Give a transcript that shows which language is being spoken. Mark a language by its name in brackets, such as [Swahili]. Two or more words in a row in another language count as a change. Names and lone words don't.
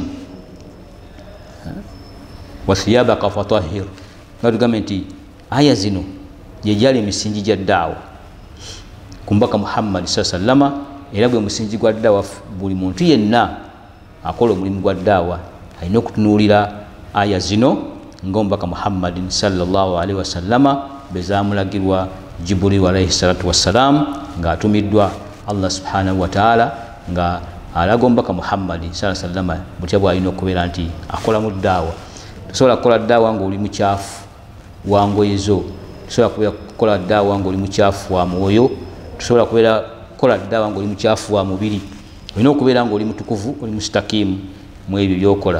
[Arabic] وثيابك فطهر, [Ganda] nga tugambe nti aya zino gyejali emisingi gya ddaawa ku mbaka Muhammad sallama, era gwe musingi gwa ddaawa. Buli muntu yenna akola omulimu gwa ddaawa alina okutunuulira aya zino ng'omubaka Muhammadin [Arabic] صلى الله عليه وسلم [Ganda] bezamulagirwa Jibril [Arabic] عليه الصلاة والسلام, [Ganda] ng'atumiddwa Allah [Arabic] سبحانه وتعالى [Ganda] nga alaga omubaka Muhammad [Arabic] صلى الله عليه وسلم [Ganda] butya bw'alina okubeera nti akola mu ddaawa. Tosobola kukola ddaawa ng'oli mukyafu wa ngoye zo, tosobola kukola ddaawa ng'oli mukyafu wa mwoyo, tosobola kukola ddaawa ng'oli mukyafu wa mubiri. Olina okubeera ng'oli mutukuvu, oli mustakimu mu ebyo by'okola.